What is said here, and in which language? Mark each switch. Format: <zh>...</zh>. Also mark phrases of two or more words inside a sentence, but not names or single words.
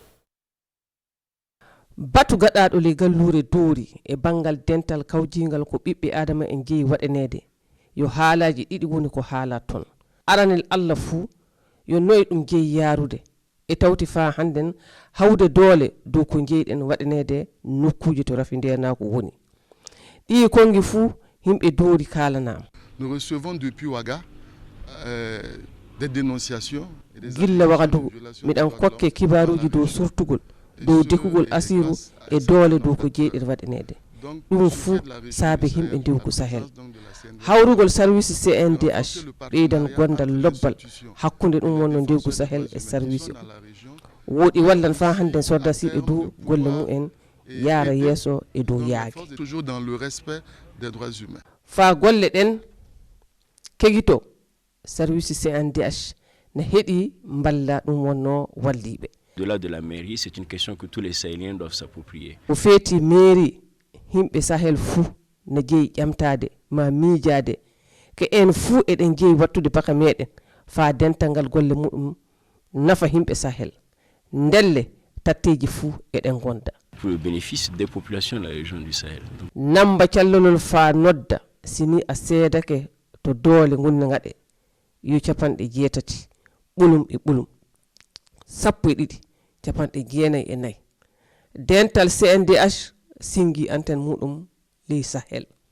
<ff>batu gaɗaɗo le gallure doori e bangal dental kawjingal ko ɓiɓɓe adama en jeeyi waɗanede yo haalaji ɗiɗi woni ko haala toon aranel Allah fuu yo noye ɗum jeeyi yarude e tawti fa hannden hawde doole dow ko jeeyɗen waɗanede nokkuje to rafi ndernako woni ɗi kongi fuu himɓe doori kalanama</ff> <fr>nous recevons depuis Ouaga des dénonciations</fr> <ff>gilla Wagadugu miɗan kokke kibaruji dow surtugol dow dekugol asiru e doole dow ko jeeyɗen waɗanede ɗum fuu saabi himɓe ndewgu Sahel hawrugol service CNDH ɓeydan gondal lobbal hakkunde ɗum wonno ndewgu Sahel e service o woɗi wallan fa hande sordasiɓe dow golle mumen yaara yeeso e dow yaage fa golle ɗen kegito service CNDH ne heɗi mballa ɗum wonno walliɓe</ff> <fr>au-delà de la mairie c'est une question que tous les Sahéliens doivent s'approprier</fr> <ff>o feeti mairie himɓe Sahel fuu ne jeeyi ƴamtade ma miijade ko en fuu eɗen jeeyi wattude baka meɗen fa dental ngal golle muɗum nafa himɓe Sahel ndelle tatteji fuu eɗen gonda</ff> <fr>pour le bénéfice des populations de la région du Sahel</fr> <ff>namba callolol fa nodda sini a seedake to doole gunne ngaɗe yo 80 ɓulum e ɓulum 12 94 dental CNDH singi antenne muɗum ley Sahel.</ff>